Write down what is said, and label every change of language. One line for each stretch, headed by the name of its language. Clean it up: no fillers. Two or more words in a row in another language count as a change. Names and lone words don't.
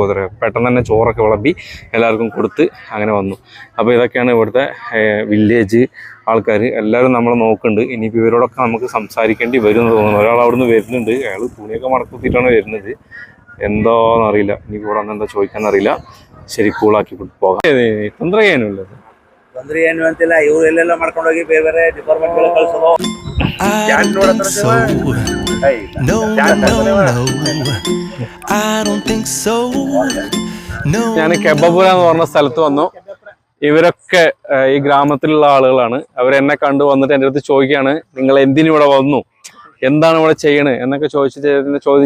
Malayalam: അത്ര പെട്ടെന്ന് തന്നെ ചോറൊക്കെ വിളമ്പി എല്ലാവർക്കും കൊടുത്ത് അങ്ങനെ വന്നു. അപ്പോൾ ഇതൊക്കെയാണ് ഇവിടുത്തെ വില്ലേജ് ആൾക്കാർ എല്ലാവരും നമ്മൾ നോക്കുന്നുണ്ട്. ഇനിയിപ്പോൾ ഇവരോടൊക്കെ നമുക്ക് സംസാരിക്കേണ്ടി വരും എന്ന് തോന്നുന്നു. ഒരാൾ അവിടുന്ന് വരുന്നുണ്ട്, അയാൾ തുണിയൊക്കെ മടക്കുത്തിയിട്ടാണ് വരുന്നത്, എന്തോന്നറിയില്ല. ഇനിയിപ്പോൾ ഇവിടെ എന്താ ചോദിക്കാന്നറിയില്ല. ശരി, കൂളാക്കി പോകാം.
Kannada: ತೊಂದರೆ ಏನಿಲ್ಲ, ತೊಂದರೆ ಏನು ಅಂತಿಲ್ಲ. ಇವ್ರು ಎಲ್ಲೆಲ್ಲ ಮಾಡ್ಕೊಂಡೋಗಿ ಬೇರೆ ಬೇರೆ ಡಿಪಾರ್ಟ್ಮೆಂಟ್ಗಳು ಕಳ್ಸೋದು.
Malayalam: ഞാൻ കെബപുര എന്ന് പറഞ്ഞ സ്ഥലത്ത് വന്നു. ഇവരൊക്കെ ഈ ഗ്രാമത്തിലുള്ള ആളുകളാണ്. അവരെന്നെ കണ്ടു വന്നിട്ട് എൻ്റെ അടുത്ത് ചോദിക്കുകയാണ്, നിങ്ങൾ എന്തിനിവിടെ വന്നു, എന്താണ് ഇവിടെ ചെയ്യണത് എന്നൊക്കെ ചോദ്യം.